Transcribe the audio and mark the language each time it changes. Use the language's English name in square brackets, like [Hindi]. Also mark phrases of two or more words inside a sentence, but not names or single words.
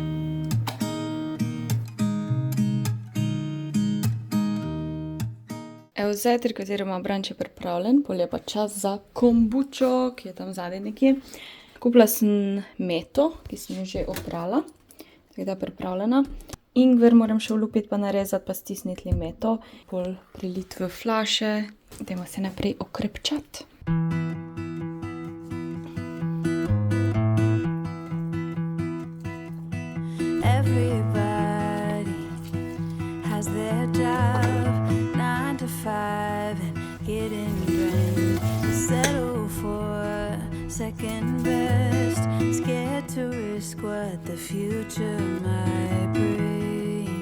[Slovenian] Evo, zajtrk oziroma brunch je pripravljen, pol je pa čas za kombučo, ki je tam zadaj nekje. Kupila sem meto, ki sem jo že oprala, tako da je pripravljena. Ingver moram še olupiti pa narezati pa stisniti limeto, pol priliti v flaše. Dajmo se naprej okrepčati. [English] Everybody has their job, 9 to 5 and getting drained. Settle for second best, scared to risk what the future might bring.